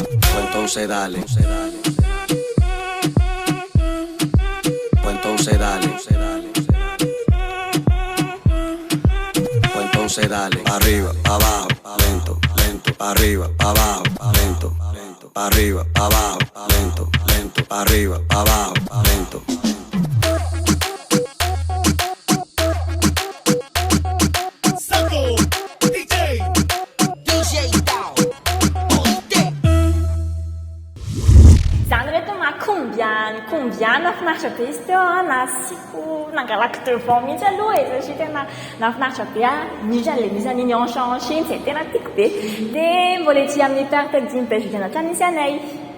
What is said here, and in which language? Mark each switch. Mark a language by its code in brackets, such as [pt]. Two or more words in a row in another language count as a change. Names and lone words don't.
[es] Pues entonces dale. Pues entonces dale. Pues entonces dale. Pa' arriba, pa' abajo, lento, lento. Pa' arriba, pa' abajo, lento, lento. Pa' arriba, pa' abajo, lento, lento. Pa' arriba, pa' abajo, lento. [mg] Combia nafinaritra be izy teo nasiko nangalako devant mihitsy aloha e satria tena nafinaritra be misy an'le misy an'iny hanche iny izay tena tiako be dia mbola ety amin'ny Perfect Gym Belgiano hatrany misy anay.